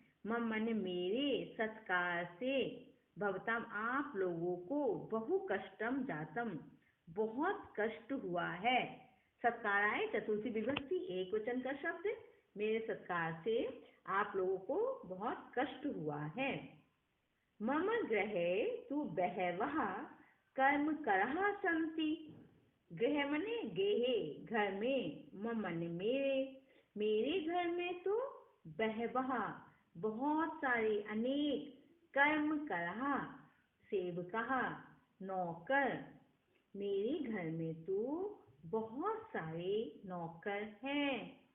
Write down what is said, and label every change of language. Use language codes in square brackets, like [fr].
[hi] मम माने मेरे, सत्कार से, भवतां आप लोगों को, [sa] बहु कष्टम जातम [hi] बहुत कष्ट हुआ है। सत्काराय चतुर्थी विभक्ति एक वचन का शब्द, मेरे सत्कार से आप लोगों को बहुत कष्ट हुआ है। [sa] मम गृहे तु बहवः कर्मकरः सन्ति। [hi] गृह मने गेहे, घर में, मम मने मेरे घर में तो बहवः बहुत सारे, अनेक, कर्मकरः सेवकः नौकर, मेरे घर में तो बहुत सारे नौकर हैं।